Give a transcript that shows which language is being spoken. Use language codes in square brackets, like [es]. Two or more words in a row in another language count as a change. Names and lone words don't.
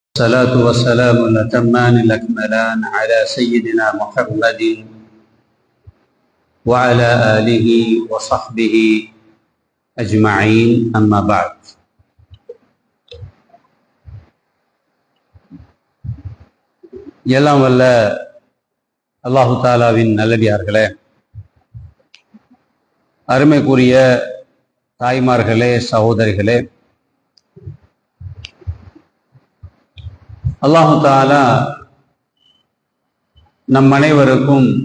[ar] الصلاة والسلام الأتمان الأكملان على سيدنا محمد وعلى آله وصحبه أجمعين أما بعد. [ta] எல்லாம் வல்ல அல்லாஹு தாலாவின் நல்லடியார்களே, அருமைக்குரிய தாய்மார்களே, சகோதரிகளே, அல்லாஹு தாலா நம் அனைவருக்கும்